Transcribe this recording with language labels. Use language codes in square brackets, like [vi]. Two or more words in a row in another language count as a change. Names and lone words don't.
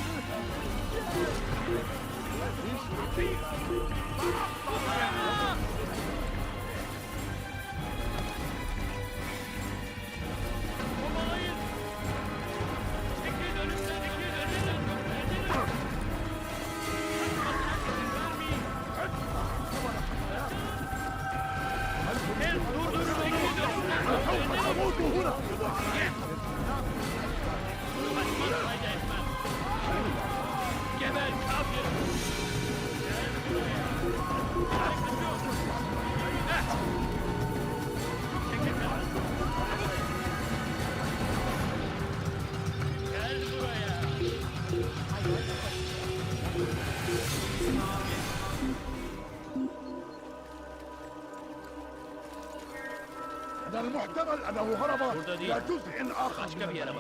[tr] Bu tarafa! Olmayın! Çekil önümden! Çekil önümden! [ar] أموت هنا. [tr] Geber kafir! Gel buraya! [ar] من المحتمل أنه هرب إلى جزء آخر [tr] Başka bir yere bak.